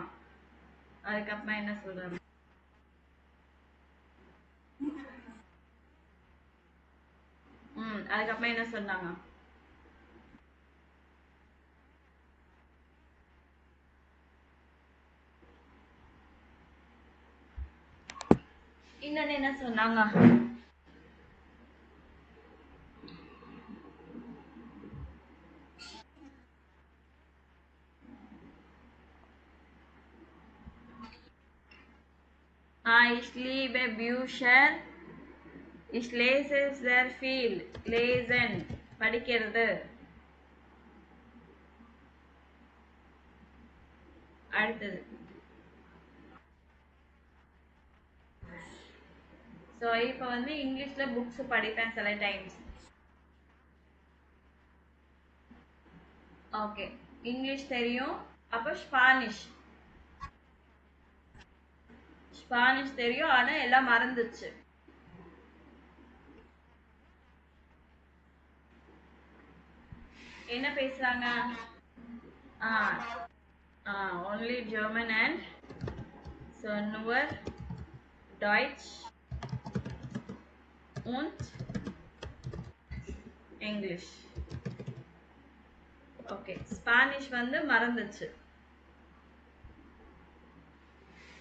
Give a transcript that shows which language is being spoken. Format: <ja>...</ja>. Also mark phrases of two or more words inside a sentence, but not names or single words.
<ta>அதுக்கப்புறமா என்ன சொல்றாங்க? அதுக்கப்புறமா என்ன சொன்னாங்க? இன்னொன்னு என்ன சொன்னாங்க?</ta> <de>Ich liebe Bücher. Ich lese sehr viel. Lesen படிக்கிறது.</de> <ta>அடுத்தது. ஸோ இப்போ வந்து இங்கிலீஷ்ல புக்ஸ் படிப்பேன் சில டைம்ஸ். ஓகே, இங்கிலீஷ் தெரியும். அப்போ ஸ்பானிஷ். ஸ்பானிஷ் தெரியும், ஆனா எல்லாம் மறந்துச்சு. என்ன பேசுறாங்க?</ta> <en>only German and so</en> <de>nur Deutsch und English.</de> <ta>ஓகே, ஸ்பானிஷ் வந்து மறந்துச்சு.</ta>